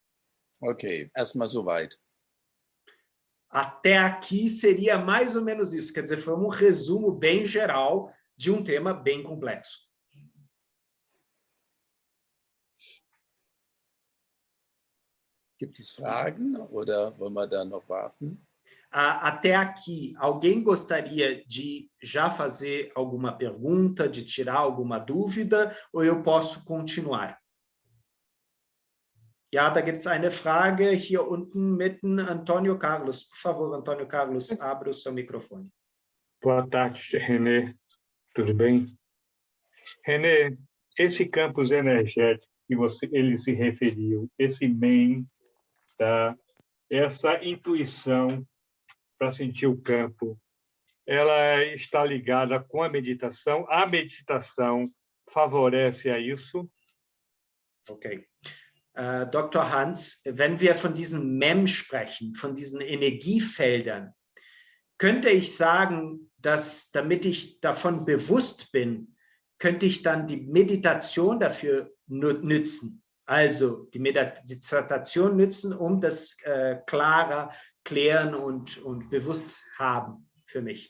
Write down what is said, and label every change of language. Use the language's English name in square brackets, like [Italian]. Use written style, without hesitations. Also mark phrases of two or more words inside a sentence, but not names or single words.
[German] Okay, erstmal soweit. [Portuguese] Até aqui seria mais ou menos isso. Quer dizer, foi um resumo bem geral de um tema bem complexo. [German] Gibt es Fragen oder wollen wir da noch warten? [Portuguese] Até aqui, alguém gostaria de já fazer alguma pergunta, de tirar alguma dúvida, ou eu posso continuar? [German] Ja, da gibt es eine Frage hier unten mitten, Antônio Carlos. [Portuguese] Por favor, Antônio Carlos, abra o seu microfone. Boa tarde, Renê. Tudo bem? Renê, esse campus energético que ele se referiu, esse MEM, tá? Essa intuição para sentir o campo, ela está ligada com a meditação. A meditação favorece a isso? [German] Okay. Dr. Hans, wenn wir von diesen MEM sprechen, von diesen Energiefeldern, könnte ich sagen, dass, damit ich davon bewusst bin, könnte ich dann die Meditation dafür nützen. Also die Meditation nützen, um das klarer klären und bewusst haben für mich.